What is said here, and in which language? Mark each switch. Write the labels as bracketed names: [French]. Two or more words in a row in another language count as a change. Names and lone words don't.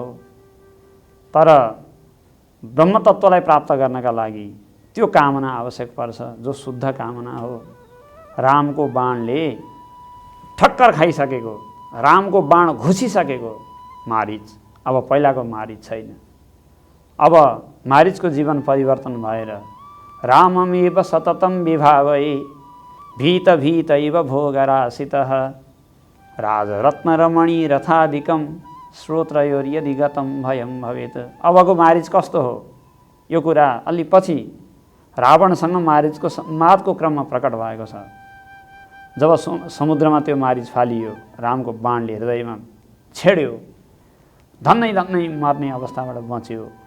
[Nepali] तर ब्रह्मतत्त्वलाई प्राप्त गर्नका लागि त्यो कामना आवश्यक पर्छ, जो शुद्ध कामना हो। रामको बाणले ठक्कर खाइसकेको, रामको बाण घुसिसकेको मारीच अब पहिलाको मारीच छैन। अब मारीचको जीवन परिवर्तन भएर [Sanskrit] राममेव सततं विभावये भीत इव भोगराशितः राजरत्नरमणी रथादिकं श्रोत्रयोर्यदि गतं भयं भवेत्। [Nepali] अबको मारीच कस्तो हो यो कुरा अलि पछि रावणसँग मारीचको संवादको क्रममा प्रकट भएको छ। जब समुद्रमा त्यो मारीच फालियो, रामको बाणले हृदयमा छेड्यो, धन्नै मर्ने अवस्थाबाट बच्यो।